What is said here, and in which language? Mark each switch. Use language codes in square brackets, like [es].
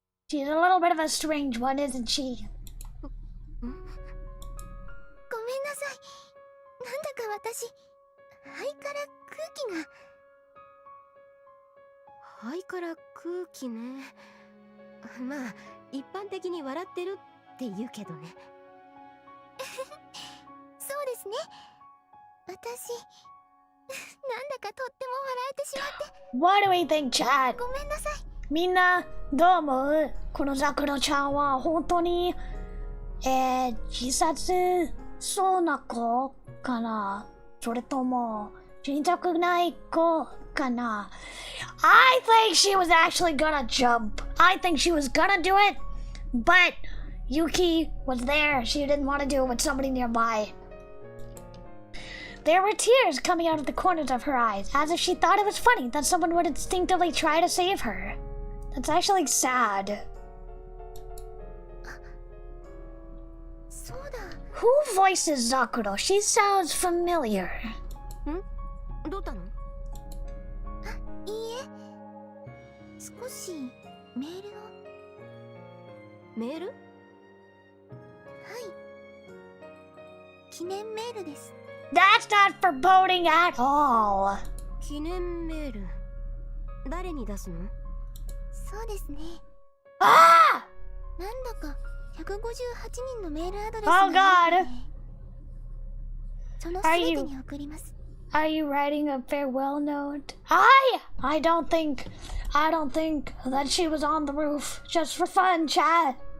[en] She's a little bit of a strange one, isn't she? [ja] ごめんなさい。なんだか私、肺から空気が。肺から空気ね。まあ一般的に笑ってるって言うけどね。そうですね。私、なんだかとっても笑えてしまって。 [en] What do we think, Chad? [ja] ごめんなさい。みんなどう思う？このザクロちゃんは本当に、自殺そうな子かな？それとも死にたくない子かな？ [en] I think she was actually gonna jump. I think she was gonna do it, but Yuki was there. She didn't want to do it with somebody nearby. There were tears coming out of the corners of her eyes, as if she thought it was funny that someone would instinctively try to save her. That's actually sad. [ja] そうだ。 [en] Who voices Zakuro? She sounds familiar. [ja] どうしたの？あ、いいえ。少しメールを。メール？はい。記念メールです。 [en] That's not foreboding at all. [ja] 記念メール。誰に出すの？そうですね。 Ah! なんだか158人のメールアドレス [en] Oh [ja] がある [en] God. [ja] ので、その全てに送ります。 [en] Are you writing a farewell note? I don't think that she was on the roof just for fun, chat.